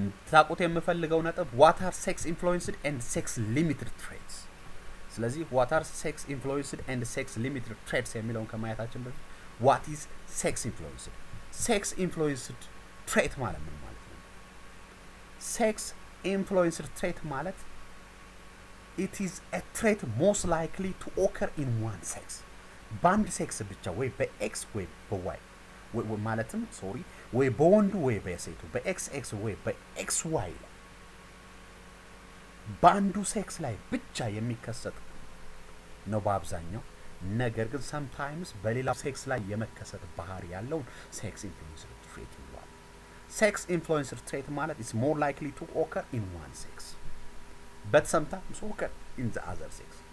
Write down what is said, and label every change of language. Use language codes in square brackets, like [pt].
[am] ታቁት የምፈልገው ነጥብ [en] what are sex influenced and sex limited traits። ስለዚህ what are sex influenced and sex limited traits [am] የሚለውን ከማየታችን በፊት [en] what is sex influenced? sex influenced trait [am] ማለት ምን ማለት ነው? [en] sex influenced trait ማለት it is a trait most likely to occur in one sex. [am] በአንድ ሴክስ ብቻ ወይ በኤክስ ወይ በዋይ ማለትም ወይ በወንዱ ወይ በሴቱ በኤክስ ኤክስ ወይ በኤክስ ዋይ ላይ በአንዱ ሴክስ ላይ ብቻ የሚከሰት ነው በአብዛኛው። ነገር ግን sometimes በሌላው ሴክስ ላይ የመከሰት ባህሪ ያለውን ሴክስ ኢንፍሉዌንስድ ትሬት ይባላል። ሴክስ ኢንፍሉዌንስድ ትሬት ማለት [en] is more likely to occur in one sex but sometimes occur in the other sex.